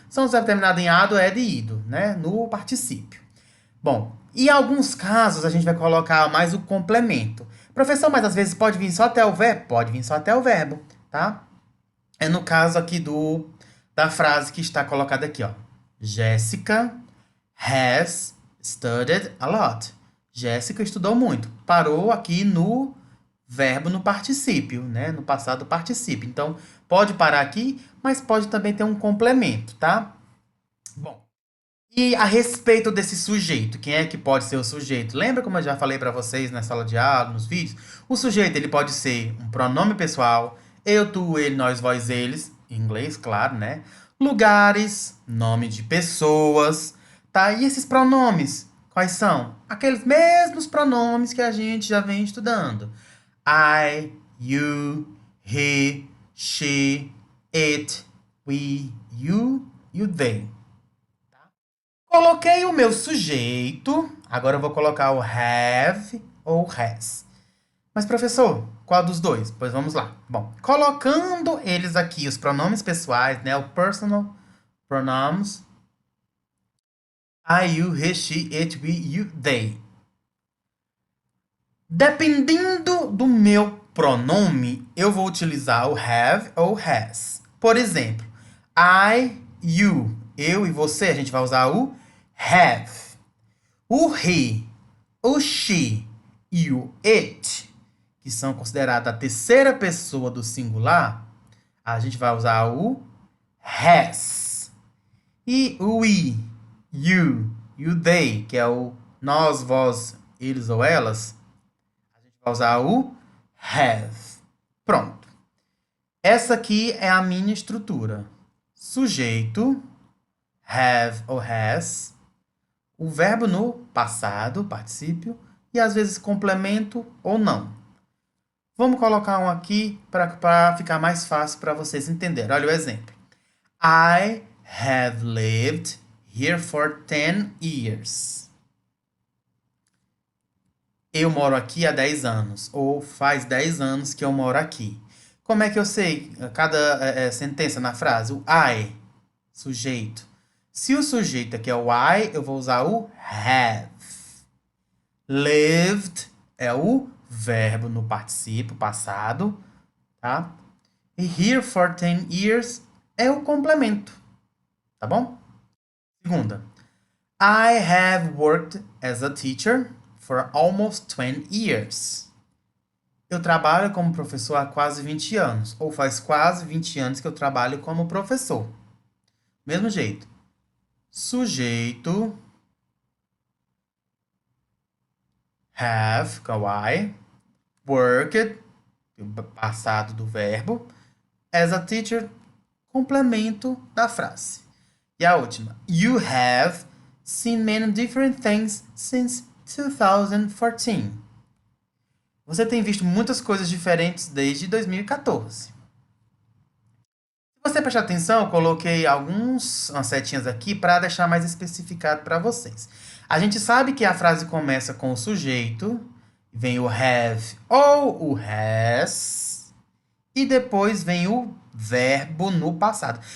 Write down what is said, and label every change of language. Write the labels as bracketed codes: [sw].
[pt] São os verbos terminados em ado, ed e ido, né? No particípio. Bom, em alguns casos a gente vai colocar mais o complemento. Professor, mas às vezes pode vir só até o verbo? Pode vir só até o verbo, tá? É no caso aqui da frase que está colocada aqui, ó. [en] Jéssica has studied a lot. [pt] Jéssica estudou muito. Parou aqui no verbo no particípio, né? No passado particípio. Então, pode parar aqui, mas pode também ter um complemento, tá? Bom, e a respeito desse sujeito, quem é que pode ser o sujeito? Lembra como eu já falei para vocês na sala de aula, nos vídeos? O sujeito, ele pode ser um pronome pessoal, eu, tu, ele, nós, vós, eles, em inglês, claro, né? Lugares, nome de pessoas, tá? E esses pronomes? Quais são? Aqueles mesmos pronomes que a gente já vem estudando. [en] I, you, he, she, it, we, you [pt] e o [en] they. [pt] Coloquei o meu sujeito, agora eu vou colocar o have ou has. Mas, professor, qual dos dois? Pois vamos lá. Bom, colocando eles aqui, os pronomes pessoais, né? O [en] personal pronouns. I, you, he, she, it, we, you, they. [pt] Dependendo do meu pronome, eu vou utilizar o have ou has. Por exemplo, I, you, eu e você, a gente vai usar o have. O he, o she e o it, que são considerados a terceira pessoa do singular, a gente vai usar o has. E o we, you e o they, que é o nós, vós, eles ou elas, a gente vai usar o have. Pronto. Essa aqui é a minha estrutura. Sujeito, have ou has, o verbo no passado, particípio, e às vezes complemento ou não. Vamos colocar um aqui para ficar mais fácil para vocês entenderem. Olha o exemplo. [en] I have lived here for 10 years. [pt] Eu moro aqui há 10 anos. Ou faz 10 anos que eu moro aqui. Como é que eu sei cada sentença na frase? O I, sujeito. Se o sujeito aqui é o I, eu vou usar o have. Lived é o verbo no particípio passado, tá? E [en] here for 10 years [pt] é o complemento, tá bom? Segunda. [en] I have worked as a teacher for almost 20 years. [pt] Eu trabalho como professor há quase 20 anos. Ou faz quase 20 anos que eu trabalho como professor. Mesmo jeito. Sujeito. Have, com I. Worked, passado do verbo. [en] As a teacher, [pt] complemento da frase. E a última. [en] You have seen many different things since 2014. [pt] Você tem visto muitas coisas diferentes desde 2014. Se você prestar atenção, eu coloquei umas setinhas aqui para deixar mais especificado para vocês. A gente sabe que a frase começa com o sujeito, vem o have ou o has, e depois vem o verbo no passado.